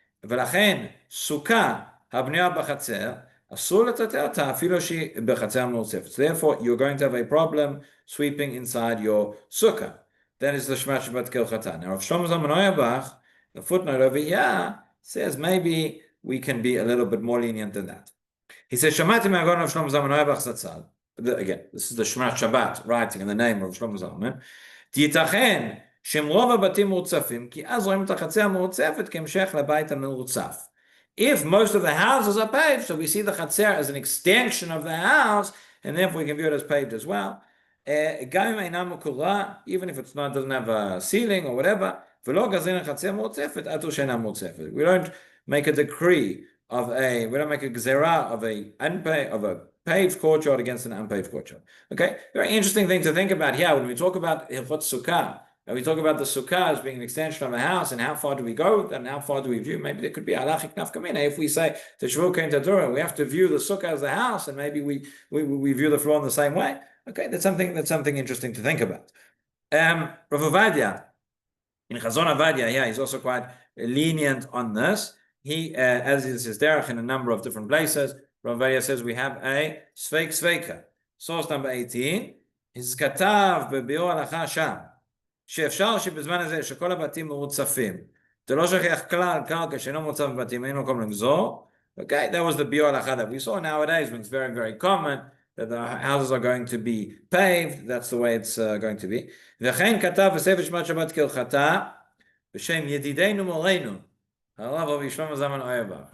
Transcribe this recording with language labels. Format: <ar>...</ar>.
<he>ולכן, סוכה הבנויה בחצר, אסור לטאטא אותה אפילו שהיא בחצר מוצפת.</he> <en>Therefore, you're going to have a problem sweeping inside your sukkah. That is the Shema Shabbat Kilchata. Now, Rav Shlomo Zalman Auerbach, the footnote over here, says maybe we can be a little bit more lenient than that. He says, Shamati me'agon Rav Shlomo Zalman Auerbach Zatzal. Again, this is the Shema Shabbat writing in the name of Shlomo Zalman.</en> <he>תיתכן שמרוב הבתים מוצפים, כי אז רואים את החצר המוצפת כהמשך לבית המרוצף.</he> <en>If most of the houses are paved, so we see the chatzer as an extension of the house, and therefore we can view it as paved as well.</en> <he>גם אם אינה מקורה,</he> <en>even if doesn't have a ceiling or whatever,</en> <he>ולא גזרין החצר מוצפת, עד שאינה מוצפת.</he> <en>We don't make a decree we don't make a gzera of a paved courtyard against an unpaved courtyard. Okay, very interesting thing to think about here when we talk about Hilchot Sukkah. And we talk about the Sukkah as being an extension of a house, and how far do we go, and how far do we view? Maybe there could be halachic nafkamina. If we say to Shavuot Kein Tadura, we have to view the Sukkah as a house, and maybe we view the floor in the same way. Okay, that's something interesting to think about. Rav Ovadia, in Chazon Avadia, he's also quite lenient on this. He, as is his derech in a number of different places, Rav Ovadia says we have a sveik sveika. Source number 18 is</en> <he>katav bebior halacha sham she'efshar שבזמן הזה שכל הבתים מרוצפים. זה לא שכיח כלל קרקע שאינו מוצף בבתים, אין מקום לגזור.</he> <en>Okay, that was the bior halacha that we saw nowadays when it's very, very common that the houses are going to be paved. That's the way it's going to be.</en> <he>וכן כתב בספר שבת שבת כהלכתה בשם ידידנו מורנו הרב רבי שלמה זלמן אוירבך.</he>